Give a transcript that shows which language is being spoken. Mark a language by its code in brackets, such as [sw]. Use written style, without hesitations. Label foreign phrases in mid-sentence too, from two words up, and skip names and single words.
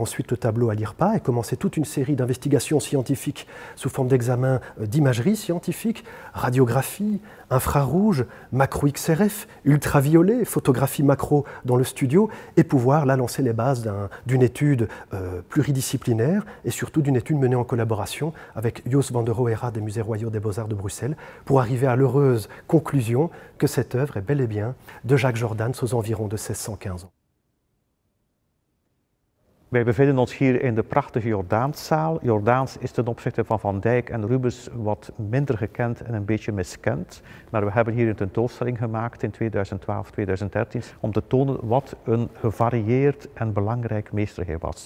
[fr] ensuite le tableau à l'IRPA et commencer toute une série d'investigations scientifiques sous forme d'examen d'imagerie scientifique, radiographie, infrarouge, macro-XRF, ultraviolet, photographie macro dans le studio, et pouvoir là lancer les bases d'une étude pluridisciplinaire et surtout d'une étude menée en collaboration avec Jos van der Rohera des Musées royaux des Beaux-Arts de Bruxelles pour arriver à l'heureuse conclusion que cette œuvre est bel et bien de Jacques Jordaens aux environs de 1615 ans. [nl] Wij bevinden ons hier in de prachtige Jordaenszaal. Jordaens is ten opzichte van Van Dijk en Rubens wat minder gekend en een beetje miskend. Maar we hebben hier een tentoonstelling gemaakt in 2012, 2013 om te tonen wat een gevarieerd en belangrijk meester hij was.